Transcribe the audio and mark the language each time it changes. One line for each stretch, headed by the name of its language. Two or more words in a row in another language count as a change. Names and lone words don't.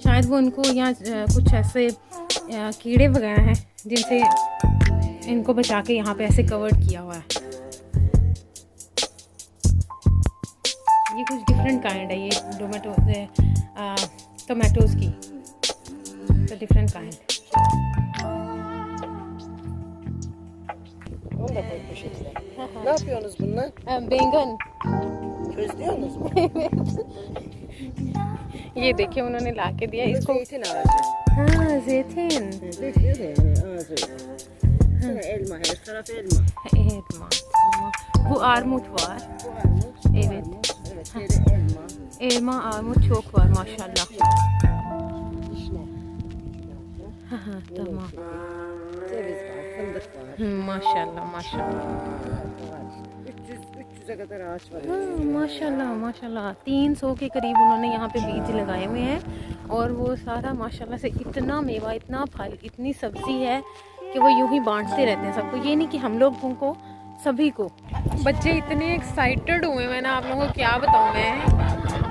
Hindi: शायद वो उनको यहाँ कुछ ऐसे कीड़े वगैरह हैं जिनसे इनको बचा के यहाँ पे ऐसे कवर्ड किया हुआ है। ये कुछ
English: different kind
Hindi: है, ये टोमेटोज की, तो
English: different kind.
Turkish: Ne yapıyorsunuz bunlar?
Hindi: बैंगन।
Turkish: Közlüyorsunuz mu?
Hindi: ये देखिए उन्होंने ला के दिया इसको।
Turkish: Zeytin ağacı.
Hindi: हाँ, zeytin।
Turkish: Bekliyor da yani ağacı. Sonra elma, her taraf elma. Elma, tamam. Bu armut var. Bu armut. Evet. Armut. Evet, yeri elma. Elma, armut çok var maşallah. Vişne. Tamam. Ceviz var, fındık var.
Hindi: माशाल्लाह।
Turkish: 300'e kadar ağaç var.
Hindi: माशाल्लाह 300 के करीब उन्होंने यहाँ पे बीज लगाए हुए हैं, और वो सारा माशाल्लाह से इतना मेवा, इतना फल, इतनी सब्जी है कि वो यूं ही बांटते रहते हैं सबको। ये नहीं कि हम लोगों को, सभी को। बच्चे इतने एक्साइटेड हुए हैं ना, आप लोगों को क्या बताऊँ मैं।